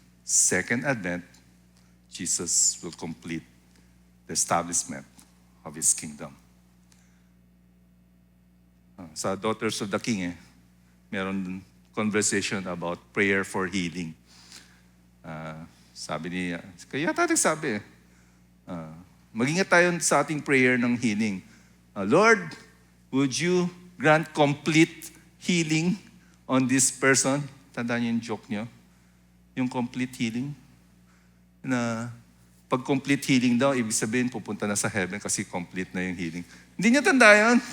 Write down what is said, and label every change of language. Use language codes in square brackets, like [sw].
[en] Second advent, Jesus will complete the establishment of His kingdom. Sa Daughters of the King, [tl] meron conversation about prayer for healing. Sabi niya, kaya tatang sabi, mag-ingat tayo sa ating prayer ng healing. [en] Lord, would you grant complete healing on this person? [tl] Tandaan niyo yung joke niyo? Yung complete healing? Na pag complete healing daw, ibig sabihin pupunta na sa heaven kasi complete na yung healing. Hindi niya tanda yun.